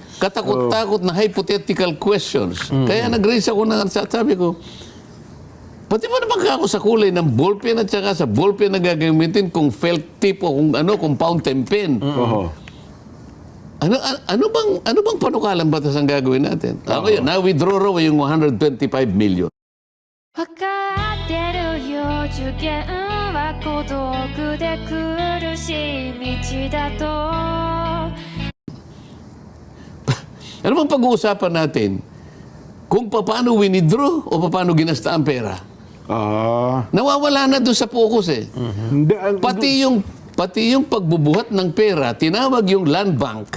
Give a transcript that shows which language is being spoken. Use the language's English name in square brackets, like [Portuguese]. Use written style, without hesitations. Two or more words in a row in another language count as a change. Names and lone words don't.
[Filipino] katakot-takot na [English] hypothetical questions. [Filipino] Kaya nag-raise ako na sabi ko, pati ba naman ako sa kulay ng ballpen at saka sa ballpen na gagamitin kung [English] felt tip [Filipino] o kung [English] fountain pen? [Filipino] Ano bang panukalang batas ang gagawin natin? Ako yun, na-withdraw raw yung 125 million. [Japanese] わかってるよ受験は孤独で苦しい道だと [Filipino] Ano bang pag-uusapan natin? Kung paano winidraw o paano ginasta ang pera? Nawawala na doon sa focus Hindi, Pati yung pagbubuhat ng pera, tinawag yung [English] land bank.